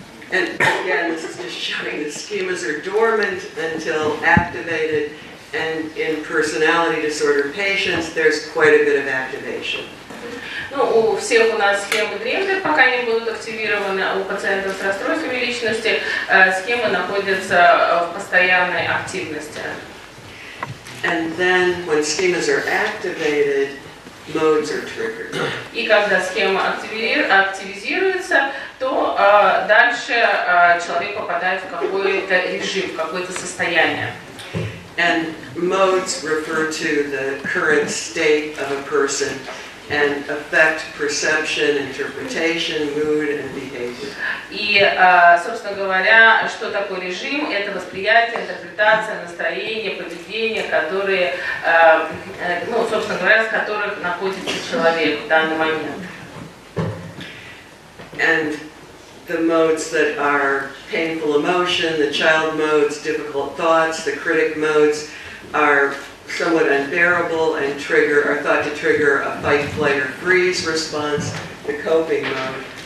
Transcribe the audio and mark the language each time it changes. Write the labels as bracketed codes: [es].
[en] And again, this is just showing the schemas are dormant until activated, and in personality disorder patients, there's quite a bit of activation. [ru] Ну, у всех у нас схемы дремлют, пока не будут активированы, а у пациентов с расстройствами личности схемы находятся в постоянной активности. [en] And then when schemas are activated, modes are triggered. [ru] И когда схема активизируется, то дальше человек попадает в какой-то режим, в какое-то состояние. [en] And modes refer to the current state of a person and affect perception, interpretation, mood, and behavior. [ru] И, собственно говоря, что такое режим? Это восприятие, интерпретация, настроение, поведение, которые, ну, собственно говоря, с которых находится человек в данный момент. [en] And the modes that are painful emotion, the child modes, difficult thoughts, the critic modes are somewhat unbearable and are thought to trigger a fight, flight, or freeze response, the coping mode.